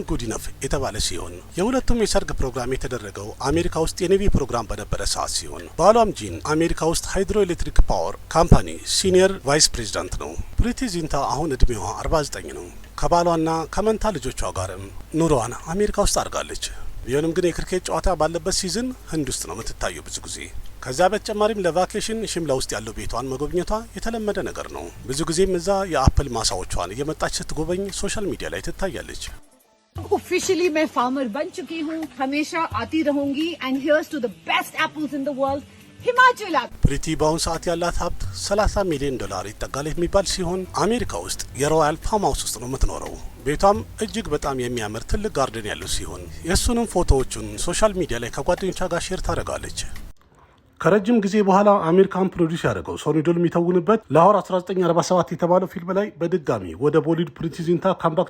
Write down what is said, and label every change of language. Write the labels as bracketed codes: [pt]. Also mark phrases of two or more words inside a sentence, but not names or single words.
[am] ጉዲነፍ የተባለ ሲሆን የሁለቱም የሰርግ ፕሮግራም የተደረገው አሜሪካ ውስጥ የኔቪ ፕሮግራም በነበረ ሰዓት ሲሆን ባሏም ጂን አሜሪካ ውስጥ [en] hydro electric power company senior vice president [am] ነው። ፕሪቲ ዚንታ አሁን እድሜዋ 49 ነው። ከባሏና ከመንታ ልጆቿ ጋርም ኑሮዋን አሜሪካ ውስጥ አድርጋለች። ቢሆንም ግን የክሪኬት ጨዋታ ባለበት ሲዝን ህንድ ውስጥ ነው የምትታየው ብዙ ጊዜ። ከዛ በተጨማሪም ለቫኬሽን ሽምላ ውስጥ ያለው ቤቷን መጎብኘቷ የተለመደ ነገር ነው። ብዙ ጊዜም እዛ የአፕል ማሳዎቿን እየመጣች ስትጎበኝ [en] social media [am] ላይ ትታያለች። [en] Officially [hi] मैं farmer बन चुकी हूँ, हमेशा आती रहूंगी [en] and here's to the best apples in the world. [am] ሂማቸል ፕሪቲ በአሁኑ ሰዓት ያላት ሀብት $30 ሚሊዮን ይጠጋል የሚባል ሲሆን አሜሪካ ውስጥ የሮያል ፓም ሃውስ ውስጥ ነው የምትኖረው። ቤቷም እጅግ በጣም የሚያምር ትልቅ ጋርደን ያለው ሲሆን የእሱንም ፎቶዎቹን [en] social media [am] ላይ ከጓደኞቿ ጋር ሼር ታደርጋለች። ከረጅም ጊዜ በኋላ አሜሪካን ፕሮዲውስ ያደረገው ሶኒ ዶል የሚተውንበት ላሆር 1947 የተባለው ፊልም ላይ በድጋሚ ወደ ቦሊውድ ፕሪቲ ዚንታ ካምባክ